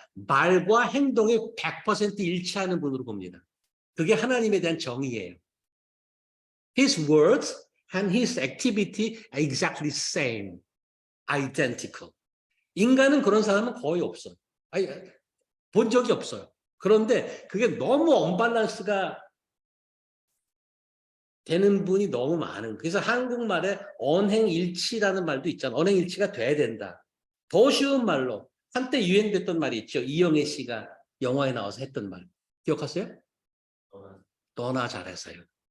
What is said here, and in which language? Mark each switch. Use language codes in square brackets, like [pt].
[ko] 말과 행동이 100% 일치하는 분으로 봅니다. 그게 하나님에 대한 정의예요. [en] His words and his activity are exactly same, identical. [ko] 인간은 그런 사람은 거의 없어요. 아니, 본 적이 없어요. 그런데 그게 너무 언밸런스가 되는 분이 너무 많은. 그래서 한국말에 언행일치라는 말도 있잖아. 언행일치가 돼야 된다. 더 쉬운 말로 한때 유행됐던 말이 있죠. 이영애 씨가 영화에 나와서 했던 말. 기억하세요? 너나 잘하세요.